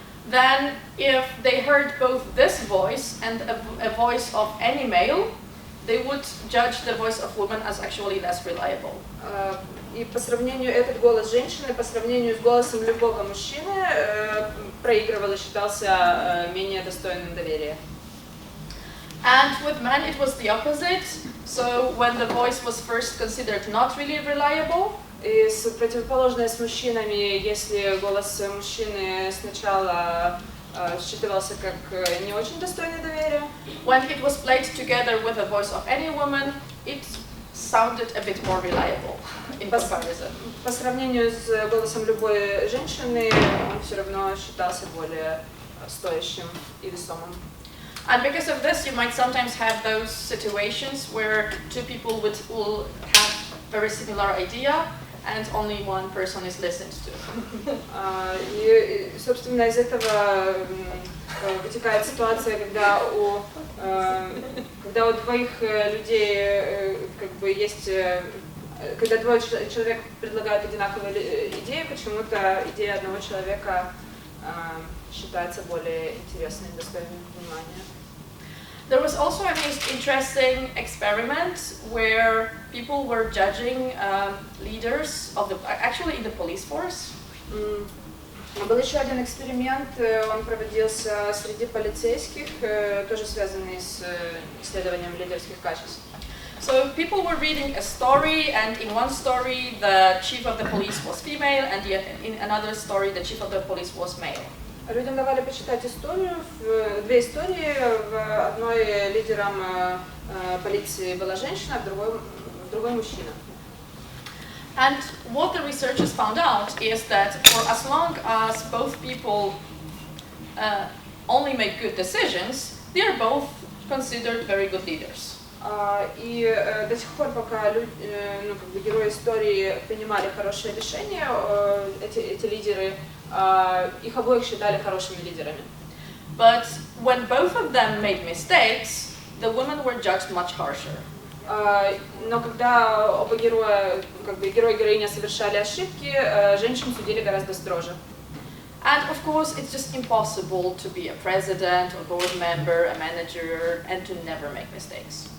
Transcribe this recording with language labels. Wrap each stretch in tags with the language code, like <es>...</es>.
<en>then if they heard both this voice and a voice of any male, they would judge the voice of woman as actually less reliable.</en> <ru>И по сравнению этот голос женщины, по сравнению с голосом любого мужчины, проигрывал и считался менее достойным доверия.</ru> <en>And with men it was the opposite. So when the voice was first considered not really reliable,</en> <ru>и противоположное с мужчинами, если голос мужчины сначала считывался как не очень достойный доверия.</ru> <en>When it was played together with the voice of any woman, it sounded a bit more reliable in comparison.</en> <ru>По сравнению с голосом любой женщины, он все равно считался более стоящим и весомым.</ru> <en>And because of this, you might sometimes have those situations where two people will have very similar idea, and only one person is listened to.</en> <ru>И, собственно, из этого вытекает ситуация, когда у двоих людей как бы есть, когда двое человек предлагают одинаковые идеи, почему-то идея одного человека считается более интересной и достойной внимания.</ru> <en>There was also an interesting experiment where people were judging leaders of actually in the police force.</en> <ru>Был еще один эксперимент, он проводился среди полицейских, тоже связанный с исследованием лидерских качеств.</ru> <en>So people were reading a story, and in one story the chief of the police was female, and in another story the chief of the police was male.</en> <ru>Людям давали почитать историю, две истории. В одной лидером полиции была женщина, в другой мужчина.</ru> <en>And what the researchers found out is that for as long as both people only make good decisions, they are both considered very good leaders.</en> <ru>И до сих пор, пока герои истории принимали хорошие решения, эти лидеры, их обоих считали хорошими лидерами.</ru> <en>But when both of them made mistakes, the women were judged much harsher.</en> <ru>Но когда оба героя, герой и героиня совершали ошибки, женщин судили гораздо строже.</ru> <en>And of course, it's just impossible to be a president, a board member, a manager, and to never make mistakes.</en>